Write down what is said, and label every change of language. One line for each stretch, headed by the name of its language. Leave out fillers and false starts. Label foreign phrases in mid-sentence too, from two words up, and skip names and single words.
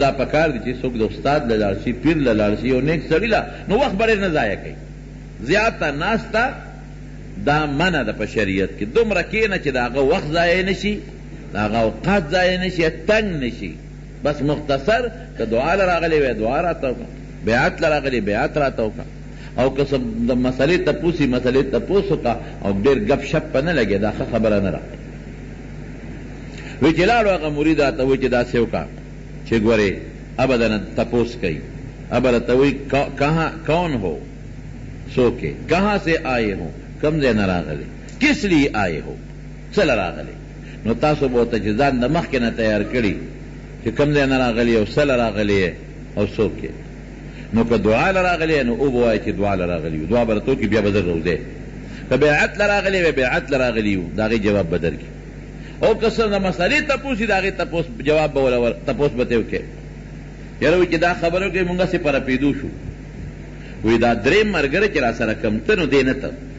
Pashto: دا پکار دي چې څوک د استاد له لاړ شي پیر له لاړ شي یو نیک سړي له نو وخت به ډېر نه ضایع کوي زیاته ناسته دا منع ده په شریعت کې دومره کښېنه چې د هغه وخت ضایع نه شي د هغه اوقات ضایع نه شي تنګ نه شي بس مختصر که دعا له راغلی وی دعا راته وکړه بیعت له راغلی بیعت راته وکړه او که د مسلې تپوس وي مسلې تپوس وکړه او ډېر ګپ شپ په نه لګې دا ښه خبره نه راغله وی چې لاړو هغه مرید راته وایي چې داسې وکړه چې ګورې ابه درنه تپوس کوي ابه راته وایي
Urdu: کون ہو سوکے کہاں سے آئے ہو
Pashto: کم ځای نه راغلی
Urdu: کس لیے آئے
Pashto: ہو څه له راغلی نو تاسو به ورته چې ځان د مخکې نه تیار کړي چې کم ځای نه راغلی او څه له راغلی او څوک یې نو که دعا له راغلی نو او به وایي چې دعا له راغلی دعا به راته وکړي بیا به زر روزی که بیعت له راغلی وی بیعت له راغلی و د هغې جواب به درکړي او که څه د مسلې تپوس وي د هغې جواب به وله تپوس به ته وکړي یاره وایي چې دا خبره وکړې مونږ هسې په رپېدو شو وایي دا درېیم ملګری چې را سره کم ته نو دی نه ته